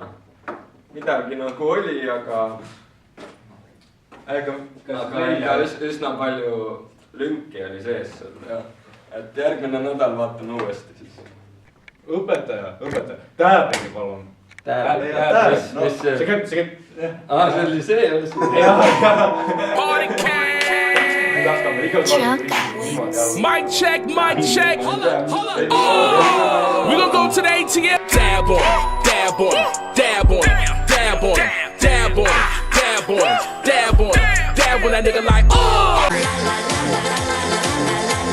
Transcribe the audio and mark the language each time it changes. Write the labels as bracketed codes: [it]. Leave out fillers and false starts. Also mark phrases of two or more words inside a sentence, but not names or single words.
[et] Midagi nagu oli, aga üsna palju lünki oli sees sul. Et järgmine nädal vaatan uuesti siis. Õpetaja, tääbigi palun. Mis see? See oli see. [en] Mic check. We gonna go to the ATM. Dab on that nigga like, oh.